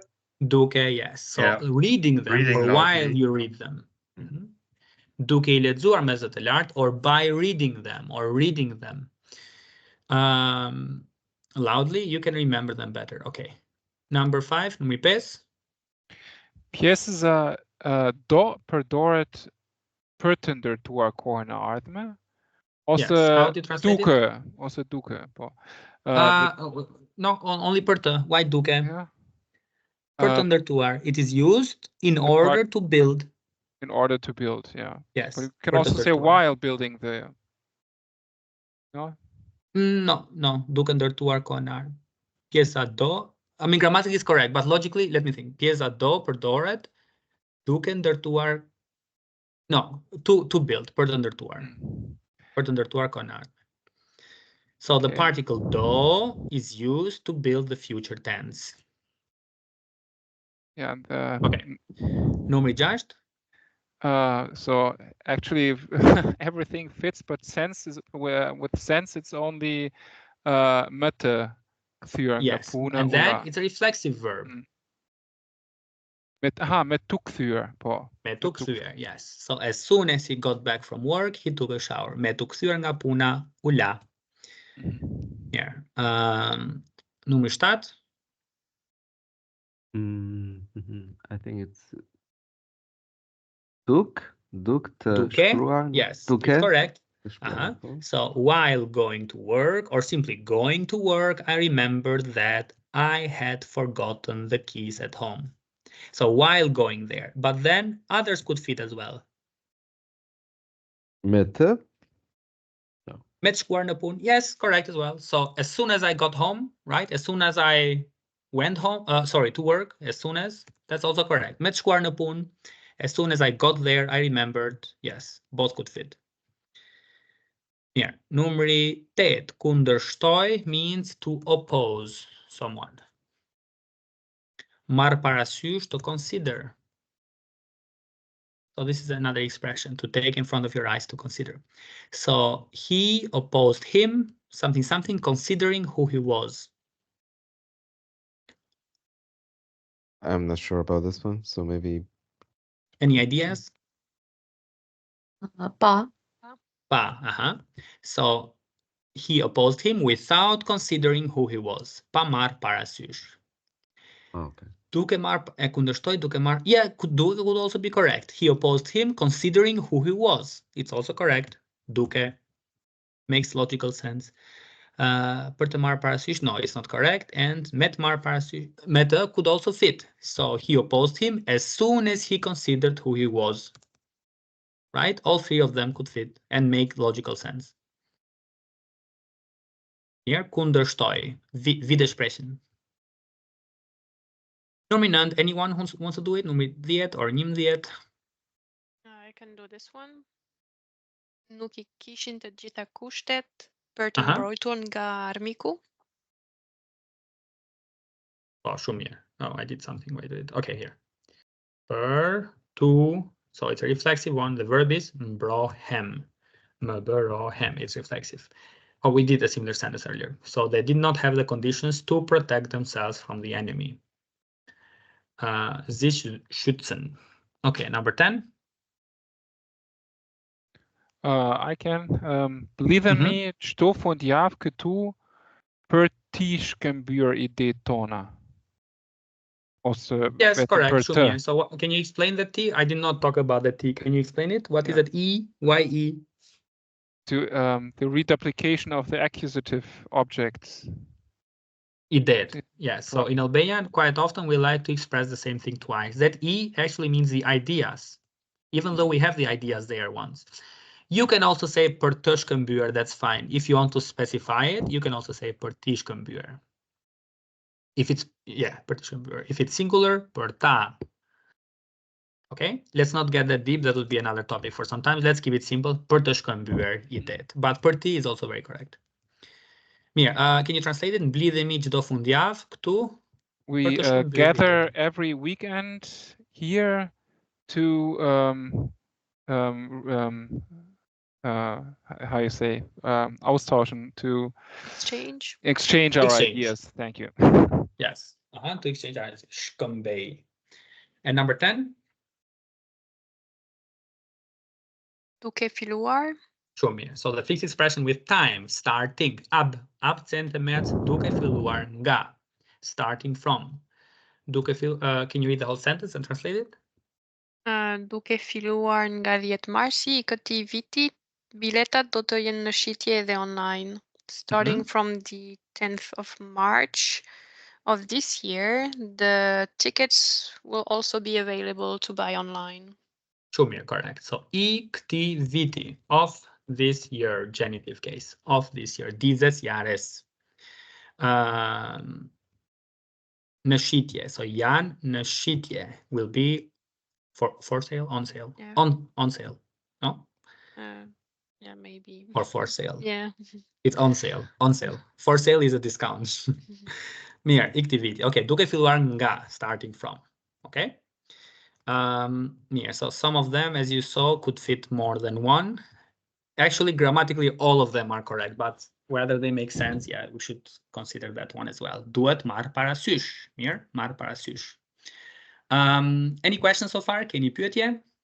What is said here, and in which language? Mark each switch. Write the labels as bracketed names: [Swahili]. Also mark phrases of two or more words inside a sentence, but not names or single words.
[Albanian] Duke, [English] yes. So yeah. Reading them Reading or loudly. while you read them. [Albanian] Duke I lexuar me zë të lartë [English] or by reading them [Albanian] or reading them. [English] Loudly, you can remember them better. Okay. Number 5, [Albanian] numri 5. Pjesë do përdoret për të ndërtuar kohën e ardhme ose [English] how do you translate [Albanian] duke [English] it? [Albanian] ose duke, po. [English] No, only [Albanian] për të. [English] Why duke? Yeah. [Albanian] Për të ndërtuar. [English] It is used in order to build. In order to build, yeah. Yes. But you can also say while building the. No? No. [Albanian] Duke ndërtuar kohën e ardhme. Pjesa do. [English] I mean, grammatically is correct, but logically, let me think. [Albanian] Pjesa do përdoret duke ndërtuar. [English] No, to build, [Albanian] për të ndërtuar. Për të ndërtuar kohën e ardhme. [English] So the particle do is used to build the future tense. Yeah. [Albanian] Okay. Numri 6. [English] So actually, everything fits, but sense is with sense it's only meta. Yes, and then it's a reflexive verb. [Albanian] Me tuk thyer, po. Me tuk thyer, [English] yes. So as soon as he got back from work, he took a shower. [Albanian] Me tuk thyer nga puna, u la. Here. Numri 7. [English] I think it's [Albanian] Duke të shkruar. [English] Yes, it's correct. So while going to work or simply going to work, I remembered that I had forgotten the keys at home. So while going there, but then others could fit as well. [Albanian] Me të? No. Me të shkuar në punë. [English] Yes, correct as well. So as soon as I got home, right? As soon as I went home, to work, as soon as, that's also correct. [Albanian] Me të shkuar në punë. [English] As soon as I got there, I remembered. Yes, both could fit. Here, numri 8, kundërshtoj means to oppose someone. [Albanian] Marr parasysh, [English] to consider. So this is another expression, to take in front of your eyes, to consider. So he opposed him, something, considering who he was. I'm not sure about this one, so maybe. Any ideas? [Albanian] Pa. [English] So he opposed him without considering who he was. [Albanian] Pa marr parasysh. [English] Okay. [Albanian] Duke marr e kundërshtoj, duke marr. [English] Yeah, could also be correct. He opposed him considering who he was. It's also correct. Duke makes logical sense. [Albanian] Për të marr parasysh, [English] no, it's not correct. [Albanian] And me të marr parasysh, me të [English] could also fit. So he opposed him as soon as he considered who he was. Right? All three of them could fit and make logical sense. [German] Hier, kundërshtoj, widersprechen. Nominant, [English] anyone who wants to do it? Numri 10 or 11? I can do this one. [Albanian] Nuk I kishin të gjitha kushtet për të mbrojtur nga armiku. Oh, shumë mirë. [English] Oh, I did something. Wait. Okay, here. Per, to. So it's a reflexive one. The verb is mbrohem. Mbrohem. It's reflexive. Oh, we did a similar sentence earlier. So they did not have the conditions to protect themselves from the enemy. [German] Sich schützen. [English] Okay, number 10. I can. Believe in me, [Albanian] çdo fundjavë këtu për ti shkëmbyer ide tona. Ose [English] Yes, correct. [Albanian] për të. [English] So can you explain the T? I did not talk about the T. Can you explain it? What is that E? Why E? To the reduplication of the accusative objects. It did. Yes. So in Albanian, quite often we like to express the same thing twice. That E actually means the ideas, even though we have the ideas there once. You can also say [Albanian] për të shkëmbyer, [English] that's fine. If you want to specify it, you can also say [Albanian] për ti shkëmbyer. [English] If it's, [Albanian] për të shkëmbyer. [English] If it's singular, [Albanian] për ta. [English] Okay, let's not get that deep. That would be another topic for some time. Let's keep it simple. Për të shkëmbyer, I did. But [Albanian] për ti [English] is also very correct. Mirë, can you translate it? [Albanian] Mblidhemi çdo fundjavë këtu. [English] We gather every weekend here to how you say austauschen, to exchange our ideas. Thank you. Yes, to exchange our ideas. Shkëmbej. And number 10. [Albanian] Duke filluar. Shumë mirë. [English] So the fixed expression with time, starting, absent met, [Albanian] duke filluar nga, [English] starting from. Duke can you read the whole sentence and translate it? [Albanian] Duke filluar nga 10 marsi I këtij viti, biletat do të jenë në shitje edhe online. [English] Starting from the 10th of March of this year, the tickets will also be available to buy online. [Albanian] Shumë mirë, [English] correct. So [Albanian] I këtij viti, [English] of this year, genitive case, of this year, [German] dizes jares. [Albanian] Në shitje, [English] so [Albanian] janë në shitje [English] will be for sale, on sale, on sale, no? Yeah, maybe. Or for sale. Yeah. It's on sale, on sale. For sale is a discount. [Albanian] Mirë, I këtij viti. Okay, duke filluar nga, [English] starting from. Okay. Mirë, so some of them, as you saw, could fit more than one. Actually, grammatically, all of them are correct, but whether they make sense, we should consider that one as well. [Albanian] Duhet marr parasysh. Mirë, marr parasysh. [English] Any questions so far? [Albanian] Keni pyetje?